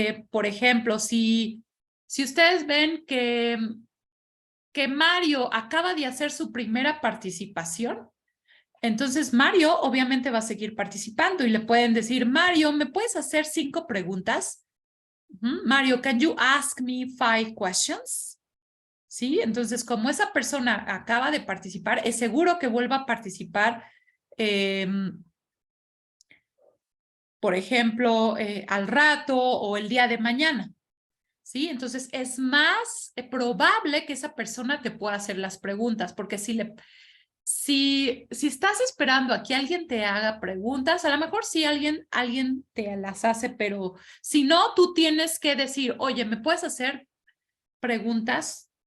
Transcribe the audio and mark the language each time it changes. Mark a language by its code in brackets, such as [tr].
[es] Por ejemplo, si ustedes ven que Mario acaba de hacer su primera participación, entonces Mario obviamente va a seguir participando y le pueden decir, Mario, ¿me puedes hacer 5 preguntas? [en] Mario, can you ask me 5 questions? [es] ¿Sí? Entonces, como esa persona acaba de participar, es seguro que vuelva a participar, por ejemplo, al rato o el día de mañana. ¿Sí? Entonces, es más probable que esa persona te pueda hacer las preguntas, porque si estás esperando a que alguien te haga preguntas, a lo mejor sí alguien te las hace, pero si no, tú tienes que decir, oye, ¿me puedes hacer preguntas?